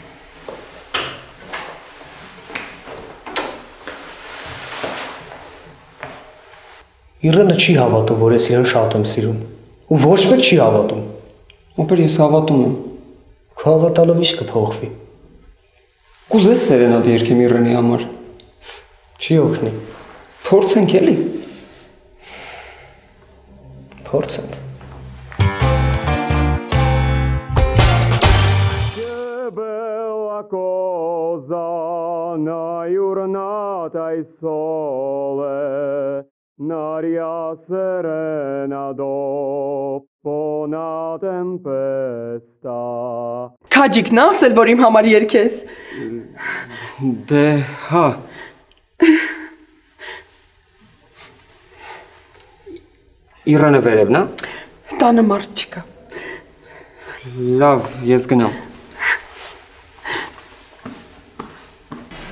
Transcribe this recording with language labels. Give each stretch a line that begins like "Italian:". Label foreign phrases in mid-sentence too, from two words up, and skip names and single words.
Armenian: Իրենը չի հավատում, որ ես իրեն շատ եմ սիրում։ Ու ոչ մեկ չի հավատում։ Ապեր ես հավատում եմ։ Քո հավատալով ինչ կփոխվի։ Կուզես սերենադ երգեմ Իրենի համար։ Չի օգնի։ Փորձենք էլի։ Փորձենք։
Neapolitan: Naria serena dopo una tempesta.
Armenian: Քաջիկն ասել, որ իմ համար երգես։ Դե, հա։ Իրանը վերևն է։ Տանը մարդ չկա։ Լավ, ես գնամ։